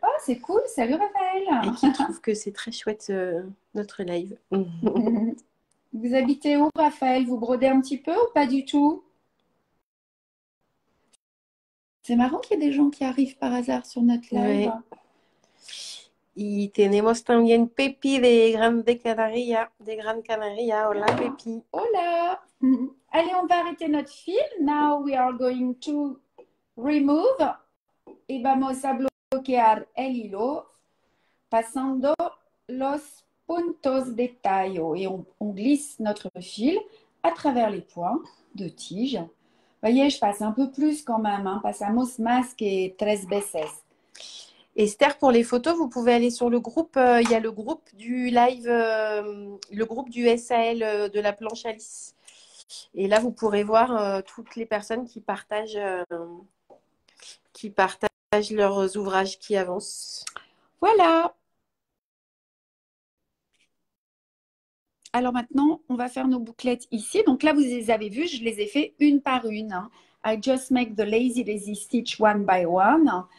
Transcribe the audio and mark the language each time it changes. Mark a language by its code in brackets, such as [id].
[fr] Oh, c'est cool. Salut Raphaël. Et qui trouve que c'est très chouette notre live. Vous habitez où, Raphaël? Vous brodez un petit peu ou pas du tout? C'est marrant qu'il y ait des gens qui arrivent par hasard sur notre live. Ouais. [es] Y tenemos también Pepi de Gran Canaria. Hola Pepi. Hola. [fr] Allez, on va arrêter notre fil. [en] Now we are going to remove. [es] Y vamos a bloquear el hilo pasando los puntos de tallo. [fr] Et on glisse notre fil à travers les points de tige. Voyez, je passe un peu plus quand même. [es] Hein. Pasamos más que 3 veces. [fr] Esther, pour les photos, vous pouvez aller sur le groupe. Il y a le groupe du live, le groupe du SAL de la planche Alice. Et là, vous pourrez voir toutes les personnes qui partagent leurs ouvrages qui avancent. Voilà. Alors maintenant, on va faire nos bouclettes ici. Donc là, vous les avez vues, je les ai fait une par une. Hein. [en] I just make the lazy daisy stitch one by one.